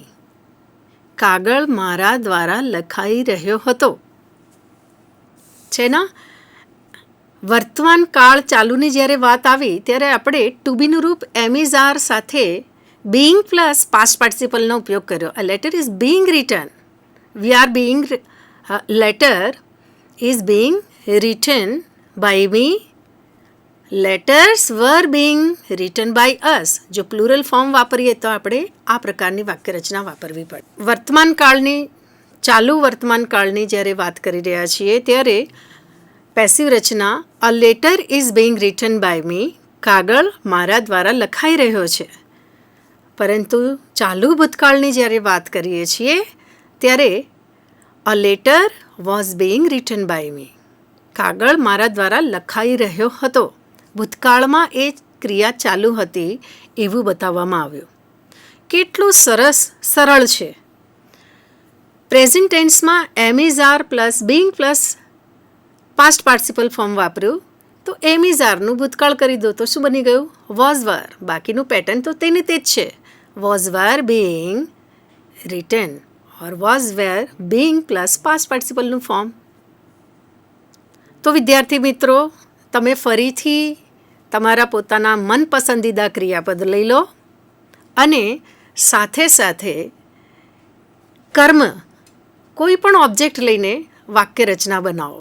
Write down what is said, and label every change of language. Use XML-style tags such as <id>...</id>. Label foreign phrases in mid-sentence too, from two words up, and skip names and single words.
<gu>કાગળ મારા દ્વારા લખાઈ રહ્યો હતો. છે ના? વર્તમાન કાળ ચાલુની જ્યારે વાત આવી ત્યારે આપણે</gu> <en>to be</en> <gu>રૂપ</gu> <en>am is are</en> <gu>સાથે</gu> <en>being plus past participle</en> <gu>ઉપયોગ કર્યો.</gu> <en>a letter is being written. We are being, letter is being written by me. Letters were being written by us.</en> <gu>જો</gu> <en>plural form</en> <gu>વાપરીએ તો આપણે આ પ્રકારની વાક્ય રચના વાપરવી પડે. વર્તમાન કાળની, ચાલુ વર્તમાન કાળની જ્યારે વાત કરી રહ્યા છીએ ત્યારે પેસિવ રચના</gu> <en>a letter is being written by me.</en> <gu>કાગળ મારા દ્વારા લખાઈ રહ્યો છે. પરંતુ ચાલુ ભૂતકાળની જ્યારે વાત કરીએ છીએ ત્યારે</gu> <en>a letter was being written by me.</en> <gu>કાગળ મારા દ્વારા લખાઈ રહ્યો હતો. ભૂતકાળમાં એ ક્રિયા ચાલુ હતી એવું બતાવવામાં આવ્યું. કેટલું સરસ, સરળ છે.</gu> <en>present tense am is are plus being plus past participle form</en> <gu>વાપર્યું તો</gu> <en>am is are</en> <gu>ભૂતકાળ કરી દો તો શું બની ગયું?</gu> <en>was were.</en> <gu>બાકીનું પેટર્ન તો તેને તે જ છે.</gu> <en>was were being written or was were being plus past participle form.</en> <gu>તો વિદ્યાર્થી મિત્રો, તમે ફરીથી તમારા પોતાના મનપસંદીદા ક્રિયાપદ લઈ લો અને સાથે સાથે કર્મ, કોઈ પણ ઓબ્જેક્ટ લઈને વાક્ય રચના બનાવો.</gu>